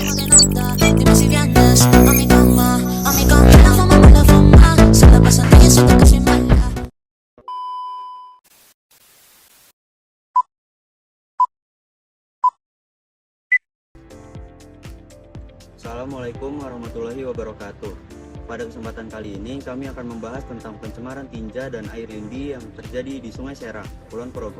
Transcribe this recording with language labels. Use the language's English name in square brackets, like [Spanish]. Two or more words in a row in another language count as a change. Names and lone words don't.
[Spanish] nota. Dime si vienes a mi cama, la fama, se la pasan diciendo que soy mala. [Arabic] السلام عليكم ورحمة الله وبركاته. [Indonesian] Pada kesempatan kali ini kami akan membahas tentang pencemaran tinja dan air lindi yang terjadi di Sungai Serang, Kulon Progo.